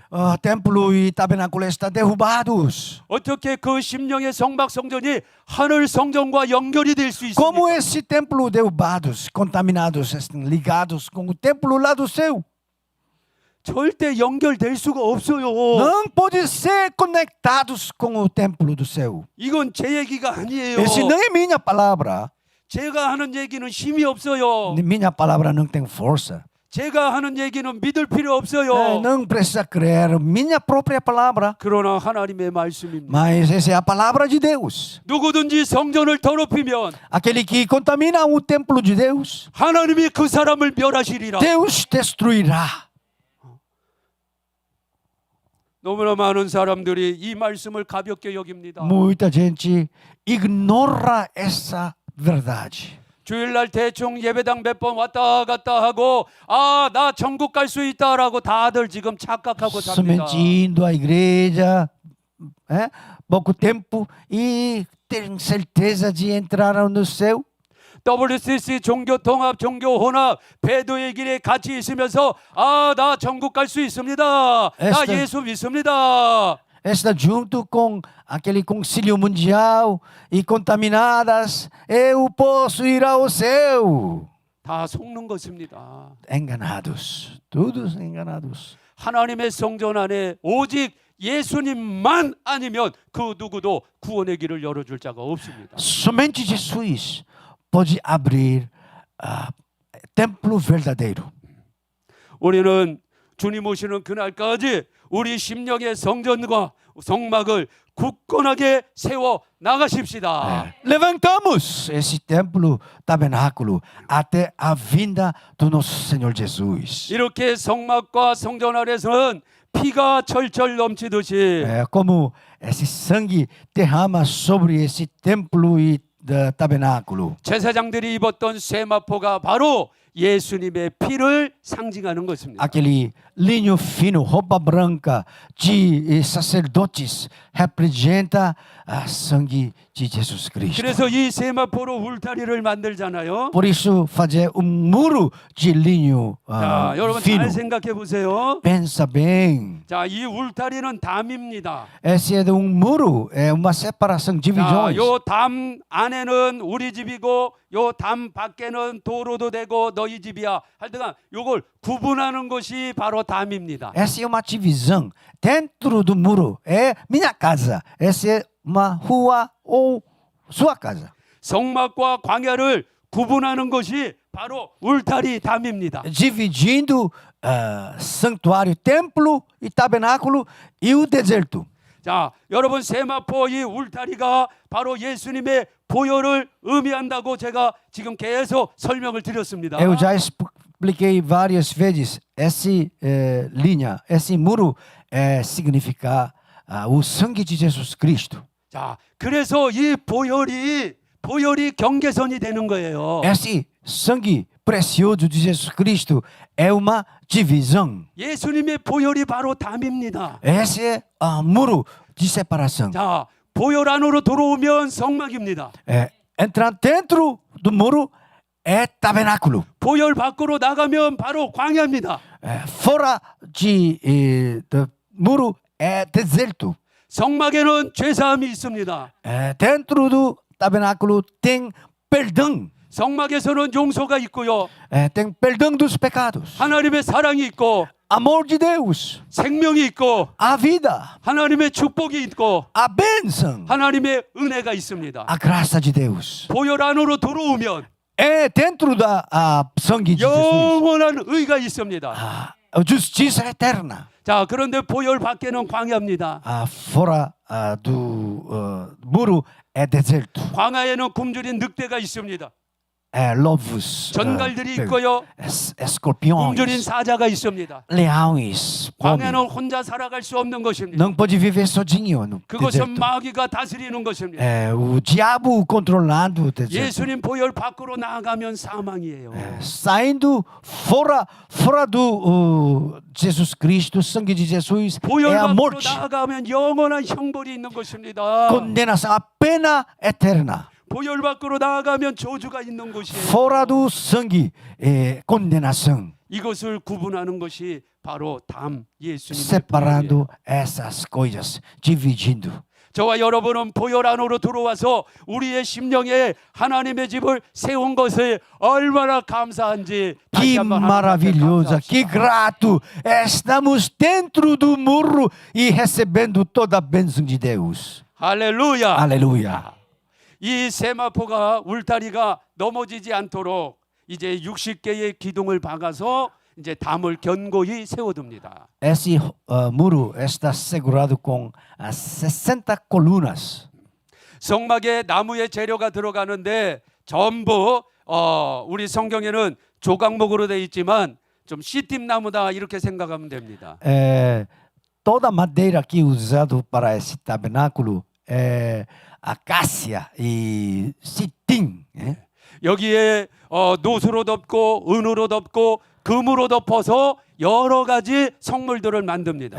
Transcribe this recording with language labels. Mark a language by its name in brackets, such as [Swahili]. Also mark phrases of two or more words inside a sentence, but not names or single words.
[Portuguese] O templo e tabernáculo estão derrubados. [Korean] 어떻게 그 심령의 성막 성전이 하늘 성전과 연결이 될 수 [Portuguese] Como [Korean] 있습니까? [Portuguese] esse templo derrubados, contaminados, estão ligados com o templo lá do céu? [Korean] 절대 연결될 수가 없어요. [Portuguese] Não pode ser conectados com o templo do céu. [Korean] 이건 제 얘기가 아니에요. [Portuguese] Esse não é minha palavra. [Korean] 제가 하는 얘기는 힘이 없어요. [Portuguese] Minha palavra não tem força. [Korean] 제가 하는 얘기는 믿을 필요 없어요. [Portuguese] Não precisa crer minha própria palavra. [Korean] 그러나 하나님의 말씀입니다. [Portuguese] Mas essa é a palavra de Deus. [Korean] 누구든지 성전을 더럽히면 [Portuguese] Aquele que contamina o templo de Deus, [Korean] 하나님이 그 사람을 멸하시리라. [Portuguese] Deus destruirá. [Korean] 너무나 많은 사람들이 이 말씀을 가볍게 여깁니다. [Portuguese] Muita gente ignora essa verdade. [Korean] 주일날 대충 예배당 몇 번 왔다 갔다 하고 나 천국 갈 수 있다라고 다들 지금 착각하고 삽니다. [Portuguese] Somente indo à igreja, pouco tempo e ter certeza de entrar no céu. [Korean] WCC 종교통합 종교혼합 배도의 길에 같이 있으면서 나 천국 갈 수 있습니다. 나 예수 믿습니다. [Portuguese] Está junto com aquele concílio mundial e contaminadas, eu posso ir ao céu. [Korean] 다 속는 것입니다. [Portuguese] Enganados, todos enganados. [Korean] 하나님의 성전 안에 오직 예수님만 아니면 그 누구도 구원의 길을 열어줄 자가 없습니다. [Portuguese] Somente Jesus pode abrir templo verdadeiro. [Korean] 우리는 주님 오시는 그날까지 우리 심령의 성전과 성막을 굳건하게 세워 나가십시다. [Portuguese] Levantamos esse templo, tabernáculo, até a vinda do nosso Senhor Jesus. [Korean] 이렇게 성막과 성전 안에서는 피가 철철 넘치듯이 [Portuguese] Como esse sangue derrama sobre esse templo e tabernáculo. [Korean] 제사장들이 입었던 세마포가 바로 예수님의 피를 상징하는 것입니다. [Portuguese] Aquele linho fino, roupa branca de sacerdotes representa a sangue de Jesus Cristo. [Korean] 그래서 이 세마포로 울타리를 만들잖아요. [Portuguese] Por isso fazer muro de linho [Korean] 자, 여러분 [Portuguese] fino. [Korean] 잘 생각해 보세요. [Portuguese] Pensa bem. [Korean] 자, 이 울타리는 담입니다. [Portuguese] Esse é muro, é uma separação, [Korean] 자, [Portuguese] divisões. [Korean] 요 담 안에는 우리 집이고 요 담 밖에는 도로도 되고 너희 집이야. 하여튼 요걸 구분하는 것이 바로 담입니다. [Portuguese] Essa é uma divisão. Dentro do muro é minha casa. Essa é uma rua ou sua casa. [Korean] 성막과 광야를 구분하는 것이 바로 울타리 담입니다. [Portuguese] Dividindo santuário, templo e tabernáculo e o deserto. [Korean] 자, 여러분 세마포 이 울타리가 바로 예수님의 보혈을 의미한다고 제가 지금 계속 설명을 드렸습니다. [Portuguese] Eu já expliquei várias vezes essa linha, esse muro significa o sangue de Jesus Cristo. [Korean] 자, 그래서 이 보혈이 보혈이 경계선이 되는 거예요. [Portuguese] Esse sangue precioso de Jesus Cristo é uma divisão. [Korean] 예수님의 보혈이 바로 담입니다. [Portuguese] Esse é o muro de separação. [Korean] 자, 보혈 안으로 들어오면 성막입니다. [Portuguese] Entrar dentro do muro é tabernáculo. [Korean] 보혈 밖으로 나가면 바로 광야입니다. [Portuguese] Fora do muro é deserto. [Korean] 성막에는 죄사함이 있습니다. [Portuguese] Dentro do tabernáculo tem perdão. [Korean] 성막에서는 용서가 있고요. [Portuguese] Tem perdão dos pecados. [Korean] 하나님의 사랑이 있고 [Portuguese] Amor de Deus. [Korean] 생명이 있고 [Portuguese] A vida. [Korean] 하나님의 축복이 있고 [Portuguese] A bênção. [Korean] 하나님의 은혜가 있습니다. [Portuguese] A graça de Deus. [Korean] 보혈 안으로 들어오면 [Portuguese] É dentro da sangue de Jesus. [Korean] 영원한 의가 있습니다. [Portuguese] A justiça eterna. [Korean] 자, 그런데 보혈 밖에는 광야입니다. [Portuguese] Fora do muro é deserto. [Korean] 광야에는 굶주린 늑대가 있습니다. [Portuguese] Lobos. [Korean] 전갈들이 있고요. 굶주린 [Portuguese] Escorpiões. [Korean] 사자가 있습니다. [Portuguese] Leões. [Korean] 광야는 혼자 살아갈 수 없는 것입니다. [Portuguese] Não pode viver sozinho no [Korean] 그것은 [Portuguese] deserto. [Korean] 마귀가 다스리는 것입니다. [Portuguese] O diabo controlando o deserto. [Korean] 예수님 보혈 밖으로 나가면 사망이에요. [Portuguese] Saindo fora do Jesus Cristo, sangue de Jesus, [Korean] 보혈 [Portuguese] é a [Korean] 밖으로 [Portuguese] morte. [Korean] 나가면 영원한 형벌이 있는 것입니다. [Portuguese] Condenação, a pena eterna. [Korean] 보혈 밖으로 나가면 저주가 있는 것이에요. [Portuguese] Fora do sangue, condenação. [Korean] 이것을 구분하는 것이 바로 담 예수님의 보혈이에요. [Portuguese] Separando essas coisas, dividindo. [Korean] 저와 여러분은 보혈 안으로 들어와서 우리의 심령에 하나님의 집을 세운 것에 얼마나 감사한지 다시 [Portuguese] Que [Korean] 한번 하나님께 [Portuguese] maravilhosa, que [Korean] 감사합시다. [Portuguese] grato. Estamos dentro do muro e recebendo toda a bênção de Deus. [Korean] 할렐루야. [Portuguese] Aleluia. [Korean] 이 세마포가 울타리가 넘어지지 않도록 이제 60개의 기둥을 박아서 이제 담을 견고히 세워둡니다. [Portuguese] Esse muro está segurado com 60 colunas. [Korean] 성막에 나무의 재료가 들어가는데 전부 우리 성경에는 조각목으로 되어 있지만 좀 씨팀나무다 이렇게 생각하면 됩니다. [Portuguese] Toda a madeira que é usada para esse tabernáculo é acácia e citim. [Korean] 여기에 노수로 덮고 은으로 덮고 금으로 덮어서 여러 가지 성물들을 만듭니다.